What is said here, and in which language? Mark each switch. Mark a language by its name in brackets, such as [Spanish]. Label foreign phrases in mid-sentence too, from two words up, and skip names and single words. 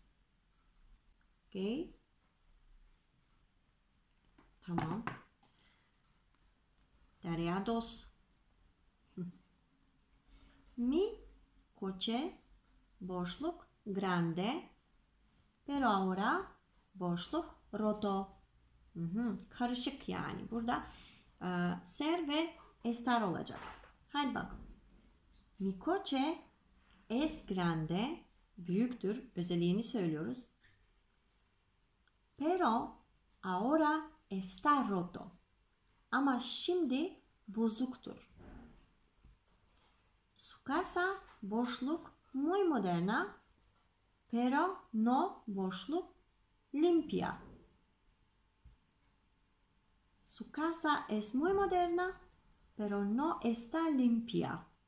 [Turkish] Okay. Tamam. [Spanish] Tarea 2. Mi coche boşluk grande, pero ahora boşluk roto. [Turkish] Karışık yani. Burada ser ve estar olacak. Hadi bakalım. [Spanish] Mi coche es grande, [Turkish] büyüktür, özelliğini söylüyoruz. [Spanish] Pero ahora está roto. [Turkish] Ama şimdi bozuktur. [Spanish] Su casa boşluk muy moderna, pero no boşluk limpia. Su casa es muy moderna, pero no está limpia.